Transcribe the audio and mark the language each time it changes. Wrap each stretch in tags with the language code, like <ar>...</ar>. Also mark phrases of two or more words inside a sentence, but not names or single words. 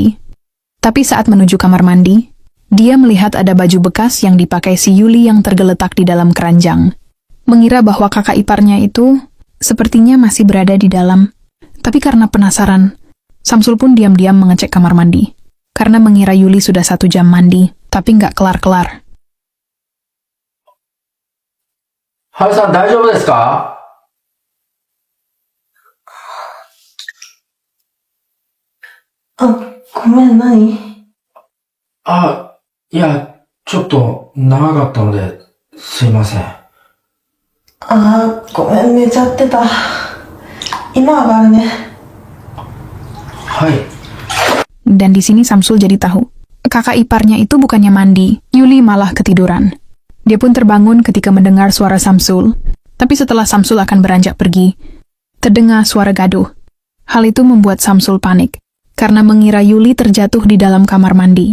<id>Tapi saat menuju kamar mandi, dia melihat ada baju bekas yang dipakai si Yuli yang tergeletak di dalam keranjang. Mengira bahwa kakak iparnya itu sepertinya masih berada di dalam. Tapi karena penasaran, Samsul pun diam-diam mengecek kamar mandi. Karena mengira Yuli sudah 1 jam mandi, tapi nggak kelar-kelar.</id> <ja>ハルさん大丈夫ですか？ごめん、何？いや、ちょっと長かったので、すいません。ごめん、寝ちゃってた。今上がるね。はい。</ja> <id>Dan di sini Samsul jadi tahu, kakak iparnya itu bukannya mandi, Yuli malah ketiduran. Dia pun terbangun ketika mendengar suara Samsul, tapi setelah Samsul akan beranjak pergi, terdengar suara gaduh. Hal itu membuat Samsul panik, karena mengira Yuli terjatuh di dalam kamar mandi.</id>